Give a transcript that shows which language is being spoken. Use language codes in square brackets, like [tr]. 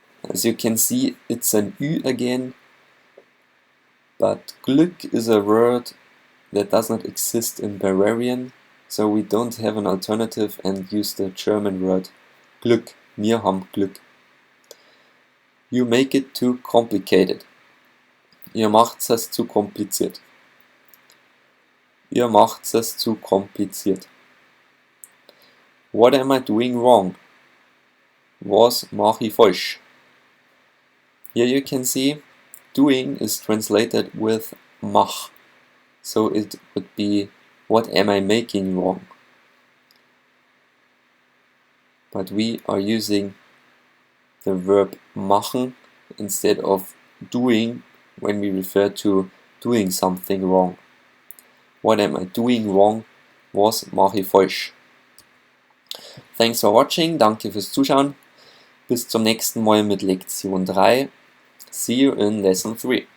[en] As you can see, it's an Ü again, but Glück is a word that does not exist in Bavarian, so we don't have an alternative and use the German word Glück. [de] Wir haben Glück. [en] You make it too complicated. [de] Ihr macht es zu kompliziert. Ihr macht es zu kompliziert. [en] What am I doing wrong? [de] Was mache ich falsch? [en] Here you can see doing is translated with mach. So it would be what am I making wrong? But we are using the verb machen instead of doing when we refer to doing something wrong. What am I doing wrong? [de] Was mache ich falsch? [en] Thanks for watching, [de] danke fürs Zuschauen. Bis zum nächsten Mal mit Lektion 3. [en] See you in Lesson 3.